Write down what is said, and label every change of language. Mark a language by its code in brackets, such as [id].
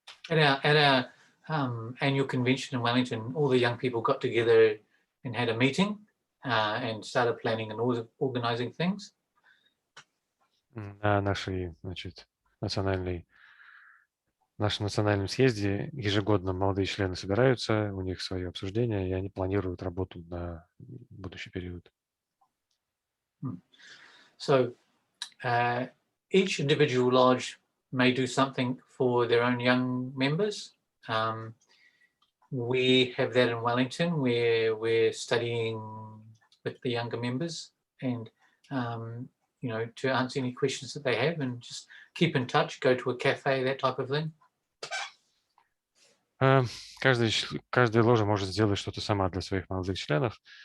[en] At our annual convention in Wellington, all the young people got together and had a meeting and started planning and organizing things. [ru] На нашей, значит, нашем национальном съезде ежегодно молодые члены собираются, у них свое обсуждение, и они планируют работу на будущий период. [en] So each individual lodge may do something for their own young members. We have that in Wellington, where we're studying with the younger members and you know, to answer any questions that they have and just keep in touch, go to a cafe, that type of thing. [ru] Каждая ложа может сделать что-то сама для своих молодых членов.